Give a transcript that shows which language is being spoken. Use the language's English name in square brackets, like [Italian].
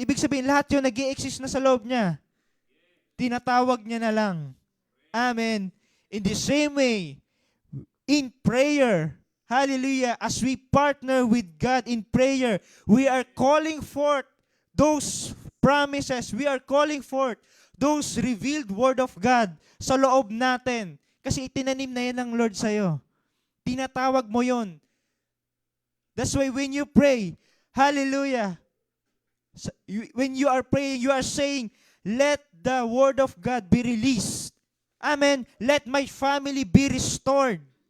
[Filipino] Ibig sabihin, lahat yun nag-i-exist na sa loob niya. Tinatawag niya na lang. Amen. [English] In the same way, in prayer, hallelujah, as we partner with God in prayer, we are calling forth those promises. We are calling forth those revealed word of God [Filipino] sa loob natin. Kasi itinanim na yan ng Lord sa'yo. Tinatawag mo yon. [English] That's why when you pray, hallelujah, when you are praying, you are saying, let the word of God be released. Amen. Let my family be restored.